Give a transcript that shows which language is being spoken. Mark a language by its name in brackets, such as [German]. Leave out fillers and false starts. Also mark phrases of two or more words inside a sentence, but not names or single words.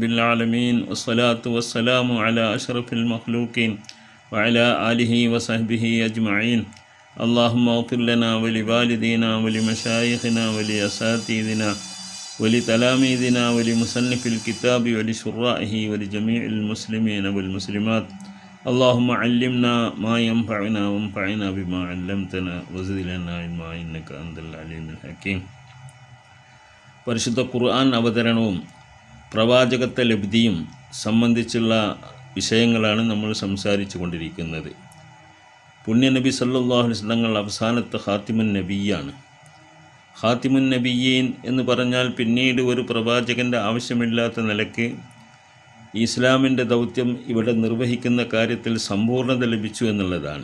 [Arabic] العالمين والصلاة والسلام على أشرف المخلوقين وعلى آله وصحبه أجمعين اللهم اغفر لنا ولوالدينا ولمشايخنا ولأساتذتنا ولتلاميذنا ولمصنف الكتاب ولشرائه ولجميع المسلمين والمسلمات اللهم علمنا ما ينفعنا وانفعنا بما علمتنا وزد لنا علما إنك أنت العليم الحكيم. [Malayalam] പരിശുദ്ധ ഖുർആൻ അവതരണവും പ്രവാചകത്വ ലബ്ധിയും സംബന്ധിച്ചുള്ള വിഷയങ്ങളാണ് നമ്മൾ സംസാരിച്ചു കൊണ്ടിരിക്കുന്നത്. പുണ്യനബി [Arabic] صلى الله عليه وسلم [Malayalam] അവസാനത്തെ ഖാത്തിമുൻ നബിയാണ്. [Arabic] خاتم النبيين [Malayalam] എന്ന് പറഞ്ഞാൽ പിന്നീട് ഒരു പ്രവാചകൻ്റെ ആവശ്യമില്ലാത്ത നിലയ്ക്ക് ഇസ്ലാമിൻ്റെ ദൗത്യം ഇവിടെ നിർവഹിക്കുന്ന കാര്യത്തിൽ സമ്പൂർണ്ണത ലഭിച്ചു എന്നുള്ളതാണ്.